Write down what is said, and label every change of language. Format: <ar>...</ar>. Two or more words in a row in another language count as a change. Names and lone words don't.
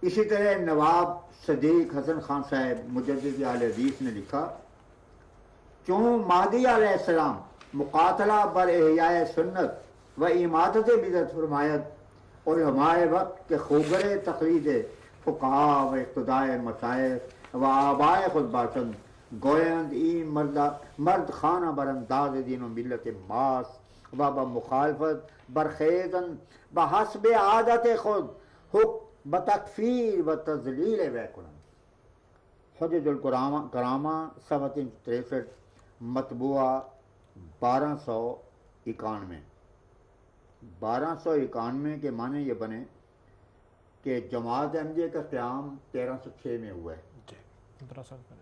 <ur>اسی طرح نواب صدیق حسن خان صاحب مجدد اہل حدیث نے لکھا، چون مہدی</ur> <fa>علیہ السلام مقاتلہ بر احیاء سنت و اماتت بدعت فرمایت، علماء وقت کے خوگر تقلید فقہا و اقتداء مشائخ و آباء خود باشند گویند این مرد خانہ بر انداز دین و ملت ماس و بمخالفت برخیزن بحسب عادت خود حکم بتکفیر و تذلیل وے کنند۔</fa> <ur>حجج الکرامہ صفحہ 63 مطبوعہ 1291۔ 1291 کے معنی یہ بنے کہ جماعت احمدیہ کا قیام 1306 میں ہوا ہے، 15 سال پہلے،</ur>